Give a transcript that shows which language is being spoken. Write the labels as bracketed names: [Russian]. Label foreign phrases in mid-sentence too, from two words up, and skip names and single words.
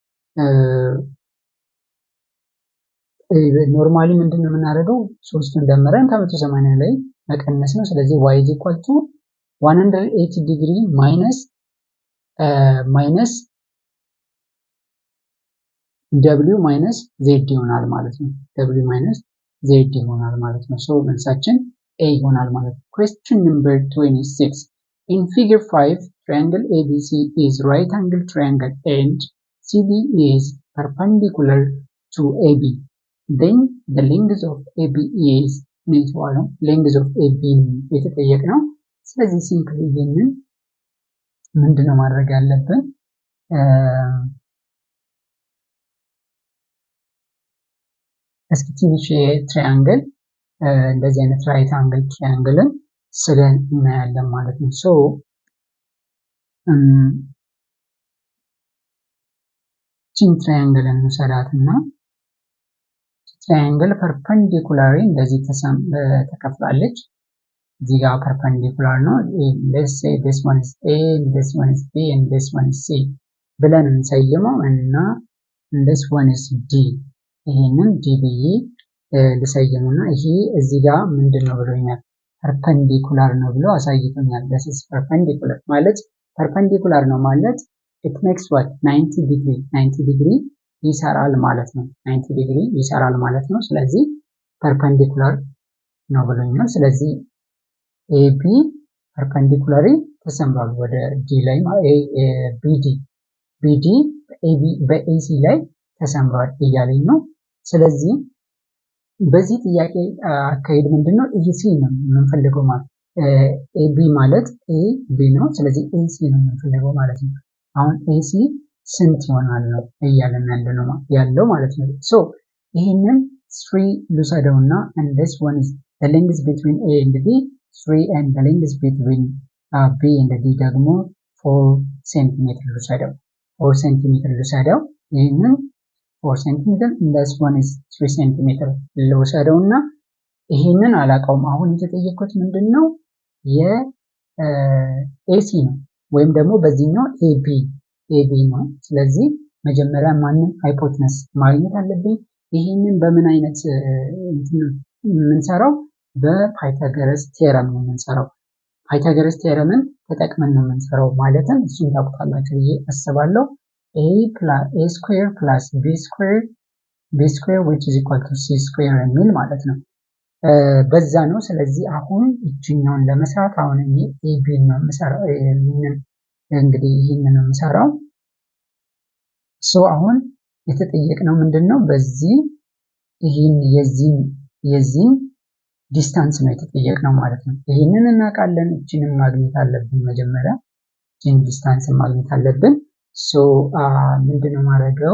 [Amharic] ሶስቱን ደምረን ከ180 ላይ መቀነስ ነው። ስለዚህ [English] why is equal to 180 degree minus W minus Z [Amharic] ይሆናል ማለት ነው። [English] W minus Z [Amharic] ይሆናል ማለት ነው። ሶ መልሳችን ኤ ይሆናል ማለት ነው። [English] Question number 26. In figure 5, triangle ABC is right angle triangle and CD is perpendicular to AB. Then the length of AB is length of AB [Amharic] የተጠየቅ ነው። ስለዚህ ሲምፕሊ ይሄንን ምንድነው ማድረግ ያለብን? እስኪ ትንሽ ትራያንግል እንደዚህ አይነት [English] right angle triangle [Amharic] ስለን እናያለን ማለት ነው። ሶ ቺን ትራያንግልን እንሰራትና ትራያንግል ፐርፐንዲኩላሪ እንደዚህ ተከፍላለች። እዚህ ጋር ፐርፐንዲኩላር ነው። [English] let's say this one is A, this one is B and this one is C [Amharic] ብለን እንሰይመው እና [English] this one is D [Amharic] ይሄንን ዲ ብዬ ልሰይሙና ይሄ እዚህ ጋር ምንድነው ብሎኛል? ፐርፐንዲኩላር ነው ብሎ አሳይቶኛል። [English] this is perpendicular [Amharic] ማለት ፐርፐንዲኩላር ነው ማለት [English] it makes what [Amharic] 90 ዲግሪ ይሰራል ማለት ነው። 90 ዲግሪ ይሰራል ማለት ነው። ስለዚህ ፐርፐንዲኩላር ነው ብሎኛል። ስለዚህ AB ፐርፐንዲኩላሪ ተሰምሯል ወደ ዲ ላይ BD በAC ላይ ተሰምሯል እያለኝ ነው። ስለዚህ በዚህ ጥያቄ አካሄድ ምንድነው? AC ነው የምንፈልገው ማለት AB ማለት AB ነው። ስለዚህ AC ነው የምንፈልገው ማለት ነው። አሁን AC ስንት ይሆናል ነው እያለን ያለው ማለት ነው። ሶ ይሄንን 3 ልውሰደውና [English] and this one is the length between A and B 3 and the length between B and D [Amharic] ደግሞ 4 ሴንቲሜትር ልውሰደው 4 ሴንቲሜትር ልውሰደው ይሄንን 4 ሴንቲሜትር [English] this one is 3 centimeter [Amharic] ልውሰደውና ይሄንን አላውቀውም። አሁን የተጠየቁት ምንድነው? የኤሲ ነው ወይም ደግሞ በዚህኛው AB ነው። ስለዚህ መጀመሪያ ማንን ሃይፖቴነስ ማግኘት አለብኝ። ይሄንን በምን አይነት የምንሰራው? በፓይታጎረስ ቴረም ነው የምንሰራው። ፓይታጎረስ ቴረምን ተጠቅመን ነው የምንሰራው ማለትም እሱን ታውቁታላችሁ ብዬ አስባለሁ። [English] a square plus b square which is equal to c square [Amharic] የሚል ማለት ነው። በዛ ነው። ስለዚህ አሁን እችኛውን ለመስራት አሁን እኔ ab ነው የምሰራው። እንግዲህ ይህንን ነው የምሰራው። አሁን የተጠየቅነው ምንድነው? በዚህ ይህን የዚህን ዲስታንስ ነው የተጠየቅነው ማለት ነው። ይህንን እናውቃለን። እችንን ማግኘት አለብን መጀመሪያ እችን ዲስታንስ ማግኘት አለብን። ምንድነው ማድረገው?